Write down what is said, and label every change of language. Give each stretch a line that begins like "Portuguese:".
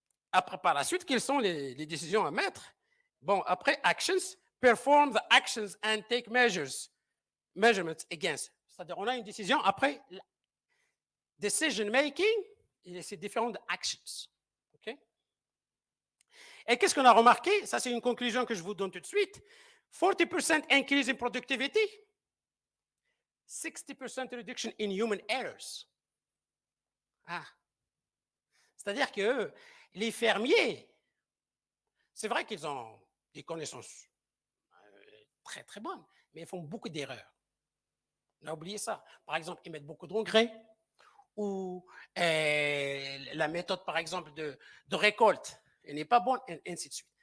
French: Après, par la suite, quelles sont les décisions à mettre? Bon, après, actions,
English: perform the actions and take measurements against.
French: C'est-à-dire, on a une décision, après, decision making, et c'est différent de actions. OK? Et qu'est-ce qu'on a remarqué? Ça, c'est une conclusion que je vous donne tout de suite.
English: 40% increase in productivity, 60% reduction in human errors. Ah.
French: C'est-à-dire que les fermiers, c'est vrai qu'ils ont des connaissances très, très bonnes, mais ils font beaucoup d'erreurs. On a oublié ça. Par exemple, ils mettent beaucoup d'engrais ou la méthode, par exemple, de récolte n'est pas bonne, et ainsi de suite.